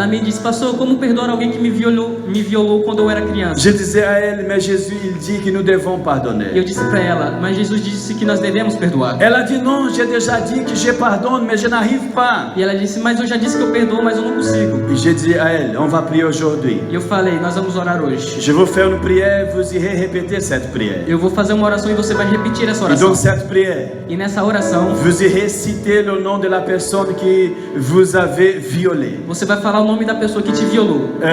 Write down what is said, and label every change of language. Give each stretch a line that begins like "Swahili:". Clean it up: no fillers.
Portuguese: Ela me disse, pastor, como perdoar alguém que me violou quando eu era criança?
French: Je disais à elle, mais Jésus, il dit que nous devons
Portuguese: E eu
French: pardonner.
Portuguese: disse para ela, mas Jesus disse que nós devemos perdoar.
French: Elle a dit, non, j'ai déjà dit que je pardonne, mais je n'arrive pas.
Portuguese: E ela disse, mas eu já disse que eu perdoo, mas eu não consigo.
French: Et j'ai dit à elle, on va prier aujourd'hui.
Portuguese: E eu falei, nós vamos orar hoje.
French: Je vais faire une prière, vous irez répéter cette prière.
Portuguese: Eu vou fazer uma oração e você vai repetir essa
French: Et
Portuguese: oração.
French: dans cette prière,
Portuguese: E nessa oração,
French: vous irez citer le nom de la personne qui vous avez violé.
Portuguese: você vai falar o nome da pessoa que te violou.